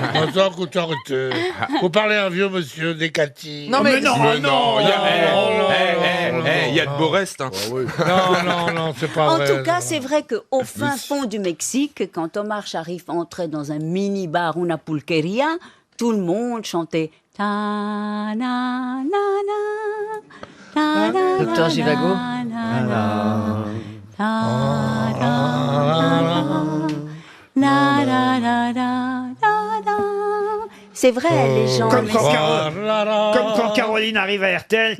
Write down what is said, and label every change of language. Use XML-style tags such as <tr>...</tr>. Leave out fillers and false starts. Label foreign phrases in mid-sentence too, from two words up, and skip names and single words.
<fr>Attends, écoute, arrêtez. Vous parlez à un vieux monsieur, Descati. Non, mais- non, Non, il y a, non, il y a de beaux restes. Hein. Non, c'est pas En vrai. tout cas, c'est vrai qu'au fin fond du Mexique, quand Omar Sharif entrait dans un mini-bar,</fr> <es>una pulqueria,</es> <fr>tout le monde chantait ta na na na ta na Docteur na Givago. na na ta na na na na. C'est vrai, les gens. Comme quand Caroline arrive à RTL.</fr>